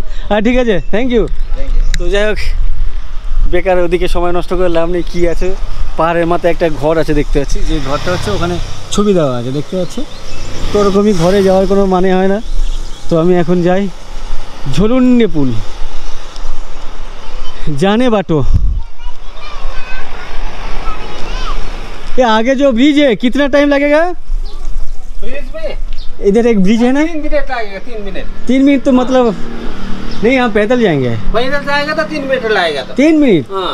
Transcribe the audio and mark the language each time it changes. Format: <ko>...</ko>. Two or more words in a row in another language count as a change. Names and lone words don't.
<bn>হ্যাঁ ঠিক আছে, থ্যাংক ইউ। তো যাই হোক, বেকার ওদিকে সময় নষ্ট করে লাভ নেই। কী আছে, পাহাড়ের মাথায় একটা ঘর আছে দেখতে পাচ্ছি, যে ঘরটা হচ্ছে ওখানে ছবি দেওয়া আছে দেখতে পাচ্ছি। তো ওরকমই ঘরে যাওয়ার কোনো মানে হয় না। তো আমি এখন যাই ঝুলুন্ডে পুল</bn> <ne>जाने बाटो।</ne> <hi>ये आगे जो ब्रिज है कितना टाइम लगेगा? ब्रिज पे इधर एक ब्रिज है ना? 3 मिनट लगेगा। 3 मिनट। 3 मिनट तो मतलब नहीं, हम पैदल जाएंगे। पैदल जाएगा तो 3 मिनट लगेगा। तो 3 मिनट? हाँ।</hi>